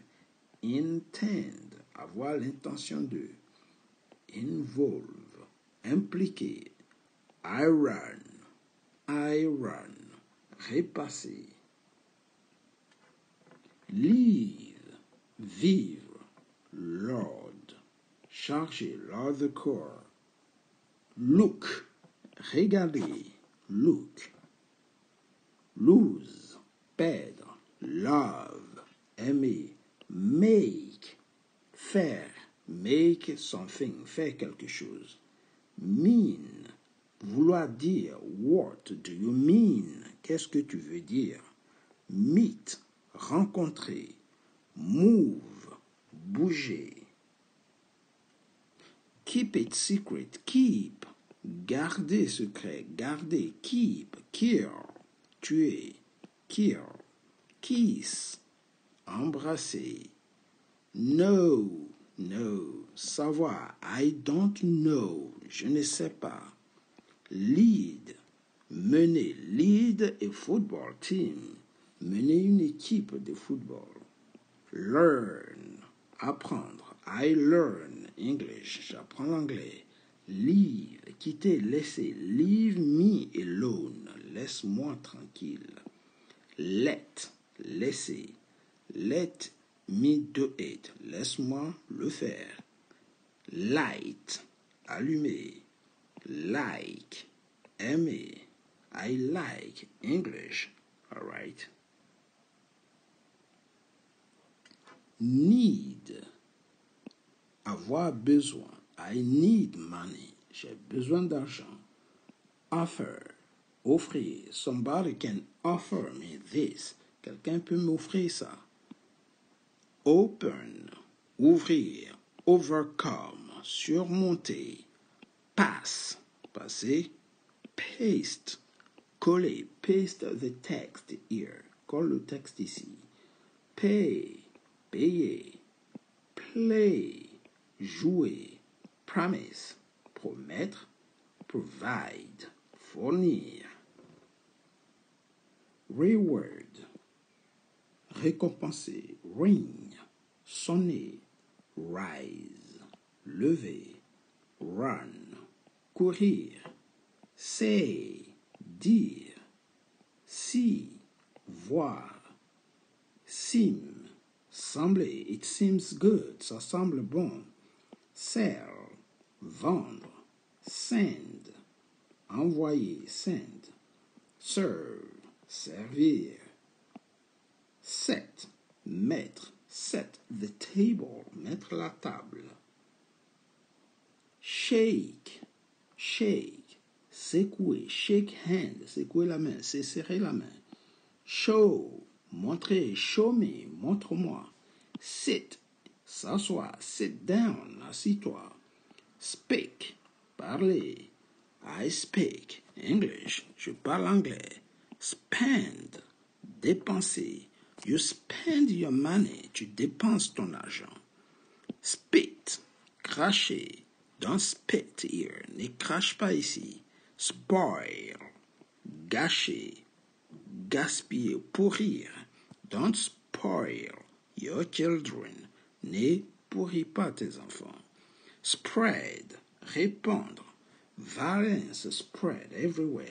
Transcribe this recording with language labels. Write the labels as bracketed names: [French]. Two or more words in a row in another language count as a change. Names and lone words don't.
[French] Intend, avoir l'intention de. Involve, impliquer. Iron, repasser. Live, vivre. [English] Load, charger, load the core. Look, regarder, look. [French] Lose, perdre. Love, aimer. [English] Make, faire. Make something, [French] faire quelque chose. Mean, vouloir dire. [English] What do you mean? [French] Qu'est-ce que tu veux dire? Meet, rencontrer. Move, bouger. [English] Keep it secret, keep. [French] Garder secret, garder. [English] Keep, kill, tuer. Kill, kiss, embrasser. [French] Know, savoir. [English] I don't know, [French] je ne sais pas. Lead, mener. [English] Lead a football team. [French] Mener une équipe de football. Learn, apprendre. [English] I learn English, [French] j'apprends l'anglais. Leave, quitter, laisser. [English] Leave me alone, [French] laisse-moi tranquille. Let, laisser. [English] Let me do it, [French] laisse-moi le faire. Light, allumer. Like, aimer. [English] I like English, all right. Need, [French] avoir besoin. [English] I need money, [French] j'ai besoin d'argent. Offer, offrir. [English] Somebody can offer me this. [French] Quelqu'un peut m'offrir ça. Open, ouvrir. Overcome, surmonter. Pass, passer. Paste, coller. [English] Paste the text here. [French] Colle le texte ici. Pay, payer. Play, jouer. Promise, promettre. Provide, fournir. Reward, récompenser. Ring, sonner. Rise, lever. Run, courir. Say, dire. See, voir. Seem, sembler. [English] It seems good, [French] ça semble bon. Sell, vendre. [English] Send, envoyer, send. Serve, [French] servir. Set, mettre. [English] Set the table, [French] mettre la table. [English] Shake, secouer, shake hand, [French] secouer la main, c'est serrer la main. Show, montrer, show me, montre-moi. Sit, s'asseoir, [English] sit down, [French] assis-toi. Speak, parler. [English] I speak English, [French] je parle anglais. [English] Spend, dépenser. You spend your money, [French] tu dépenses ton argent. Spit, cracher. [English] Don't spit here, [French] ne crache pas ici. Spoil, gâcher, gaspiller, pourrir. [English] Don't spoil your children, [French] ne pourris pas tes enfants. [English] Spread, répandre. Violence spread everywhere.